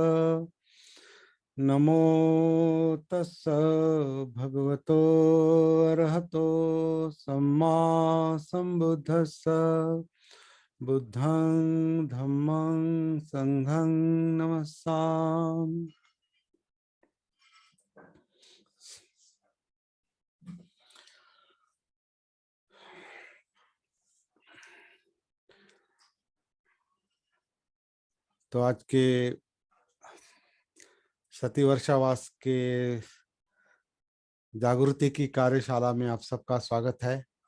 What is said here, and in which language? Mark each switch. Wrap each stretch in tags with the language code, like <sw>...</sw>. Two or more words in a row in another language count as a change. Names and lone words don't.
<pi>नमो तस्स भगवतो अरहतो सम्मा संबुद्धस्स। बुद्धं धम्मं संघं नमस्सामि।</pi> <hi>तो आज के सती वर्षावास के जागृति की कार्यशाला में आप सबका स्वागत है।</hi>